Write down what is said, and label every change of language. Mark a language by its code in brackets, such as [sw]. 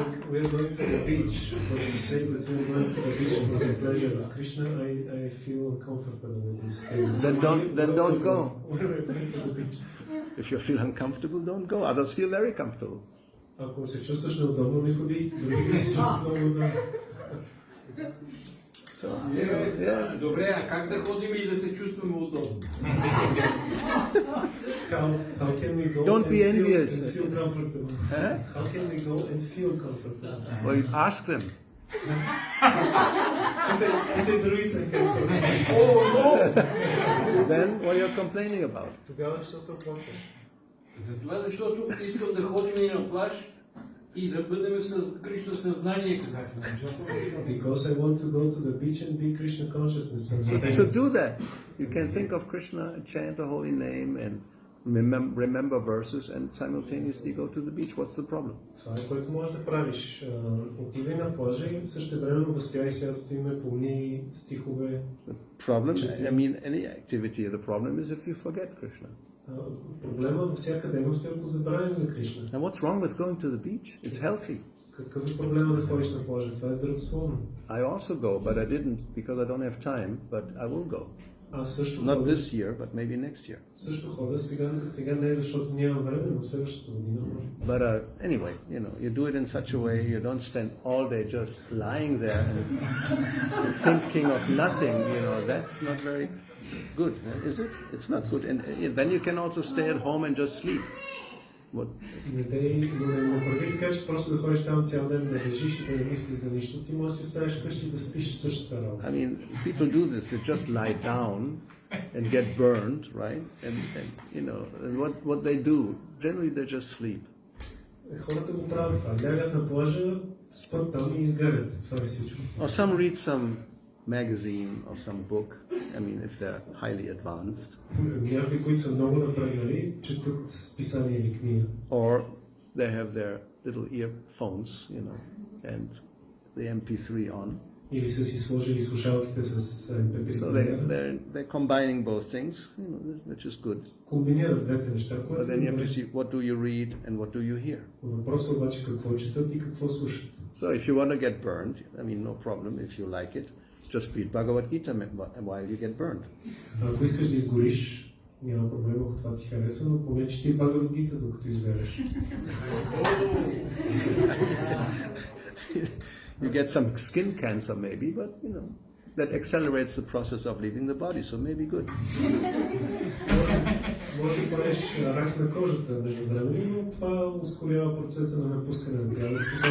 [en] We are going to the beach, but to say that we are going to the beach for the pleasure of Krishna, I feel uncomfortable with this thing. Then don't go. When we're going to the beach. If you feel uncomfortable, don't go. Others feel very comfortable. [bg] Ако се чувстваш неудобно, не ходи. Други се чувстват много удобно. [en] So, yeah. [bg] Добре, а как да ходим и да се чувстваме удобно? [en] How can we go Don't be and envious. feel comfortable? Huh? How can we go and feel comfortable? Well, you ask them. [bg] Питай другите как [en] Then what are you complaining about? [bg] Тогава ще се оплакваш. Затова, защото искам да ходим и на плаж и да бъдем в Кришна съзнание, когато [en] Because I want to go to the beach and be Krishna consciousness. So do that. You can think of Krishna, chant the holy name, and remember verses, and simultaneously go to the beach. What's the problem? [bg] Това е, което можеш да правиш. Отивай на плажа и същевременно възпявай святото име, помни стихове. [en] The problem, I mean, any activity, the problem is if you forget Krishna. [bg] Проблема във всяка дейност е ако забравим за Кришна. [en] And what's wrong with going to the beach? It's healthy. [bg] Какъв е проблема да ходиш на плажа? Това е здравословно. [en] I also go, but I didn't because I don't have time, but I will go. [bg] Аз също [en] Not [bg] ходя. [en] this year, but maybe next year. [bg] Също ходя. Сега не е защото нямам време, но следващата година може. [en] But anyway, you do it in such a way you don't spend all day just lying there and thinking of nothing. That's not very good, is it? It's not good. And then you can also stay at home and just sleep. What? [bg] Не прави така, че просто да ходиш там цял ден, да лежиш и да не мислиш за нищо. Ти можеш да си оставиш вкъщи и да спиш същата работа. [en] I mean, people do this. They just lie down and get burned, right? And what they do, generally they just sleep. [bg] Хората го правят това. Лягат на плажа, спят там и изгарят. Това е всичко. [en] Or some read some magazine or some book. I mean, if they're highly advanced. [bg] Някои, които са много напреднали, четат списание или книга. [en] Or they have their little earphones, and the MP3 on. [bg] Или са си сложили слушалките с MP3. [en] So they're combining both things, which is good. [bg] Комбинират двете неща. [en] But then you have to see what do you read and what do you hear. [bg] Въпросът обаче какво четат и какво слушат. [en] So if you want to get burned, I mean, no problem if you like it. Just read Bhagavad Gita while you get burned. [bg] Ако искаш да изгориш, няма проблем, ако това ти харесва, но поне чети Bhagavad Gita, докато изгареш. [en] You get some skin cancer maybe, but that accelerates the process of leaving the body, so maybe good. [bg] Може да правиш рак на кожата междувременно, но това ускорява процеса на напускане на тялото.